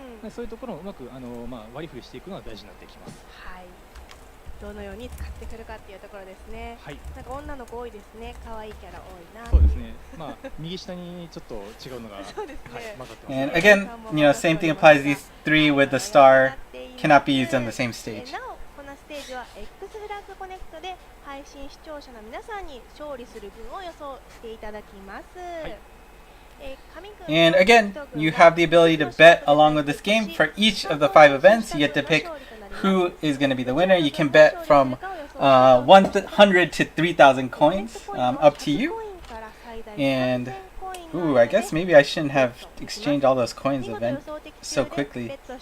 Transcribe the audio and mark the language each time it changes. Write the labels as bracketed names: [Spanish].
[Japanese] そういうところをうまく割り振りしていくのは大事になってきます。はい。どのように使ってくるかっていうところですね。はい。なんか女の子多いですね。可愛いキャラ多いな。そうですね。右下にちょっと違うのがそうですね。混ざってます。 [English] And again, you know, same thing applies. These 3 with the star cannot be used on the same stage. [Japanese] なおこのステージは X フラッグコネクトで配信視聴者の皆さんに勝利する分を予想していただきます。はい。 [English] And again, you have the ability to bet along with this game. For each of the 5 events, you get to pick who is going to be the winner. You can bet from 100 to 3,000 coins, up to you. And, ooh, I guess maybe I shouldn't have exchanged all those coins so quickly.